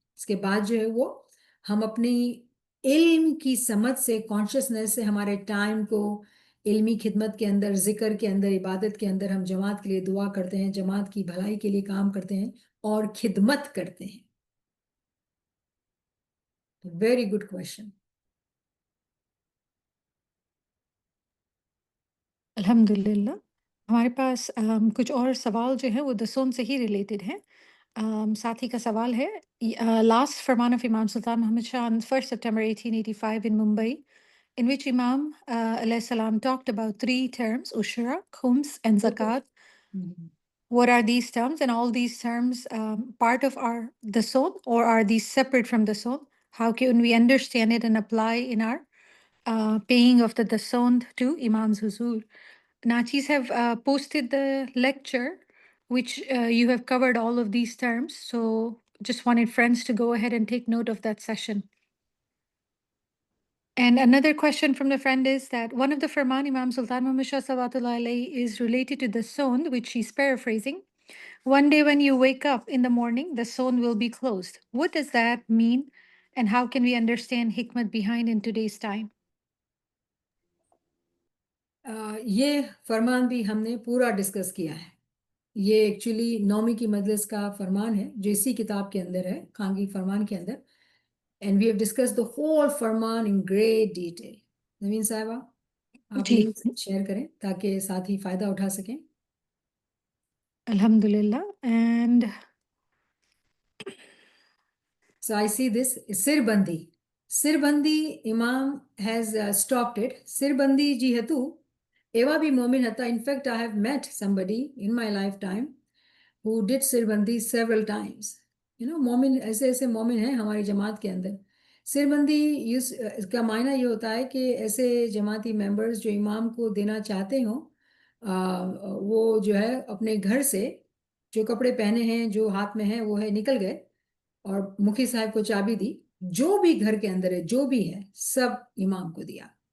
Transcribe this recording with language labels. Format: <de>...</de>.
<hi>इसके बाद जो है वो हम अपनी इल्म की समझ से, कॉन्शियसनेस से हमारे टाइम को इल्मी खिदमत के अंदर, जिक्र के अंदर, इबादत के अंदर हम जमात के लिए दुआ करते हैं, जमात की भलाई के लिए काम करते हैं और खिदमत करते हैं।</hi> <en>Very good question.</en> <ar>अल्हम्दुलिल्लाह।</ar> <hi>हमारे पास कुछ और सवाल जो है वो दसों से ही रिलेटेड है। साथी का सवाल है,</hi> <en>Last farman of Imam Sultan Mohammed Shah on 1st September 1885 in Mumbai, in which Imam alayhi salam talked about 3 terms, ushra, khums and zakat. What are these terms, and all these terms part of our dason, or are these separate from dason? How can we understand it and apply in our paying of the dason to Imam's huzur? Nachis have posted the lecture, which you have covered all of these terms. So just wanted friends to go ahead and take note of that session. And another question from the friend is that one of the Farman Imam Sultan Muhammad Shah Salawatullah alayhi is related to the Sond, which she's paraphrasing. One day when you wake up in the morning, the Sond will be closed. What does that mean? And how can we understand hikmat behind in today's time?</en> <hi>ये फरमान भी हमने पूरा discuss किया है। ये actually 9वीं की मजलिस का फरमान है जो इसी किताब के अंदर है, खांगी फरमान के अंदर,</hi> <en>And we have discussed the whole farman in great detail.</en> <hi>नवीन साहिबा, आप जी। लिंक शेयर करें ताकि साथी फायदा उठा सकें।</hi> <en>Alhamdulillah. And So I see this sirbandi. Sirbandi, Imam has stopped it. Sirbandi ji hatu, ewa bhi momin hata. In fact, I have met somebody in my lifetime who did sirbandi several times. You know,</en> <hi>मोमिन ऐसे ऐसे मोमिन हैं हमारी जमात के अंदर। सिरबंदी इसका मायना ये होता है कि ऐसे जमाती मेंबर्स जो इमाम को देना चाहते हों, वो जो है अपने घर से जो कपड़े पहने हैं, जो हाथ में है, वो है निकल गए और मुखी साहब को चाबी दी, जो भी घर के अंदर है, जो भी है, सब इमाम को दिया।</hi>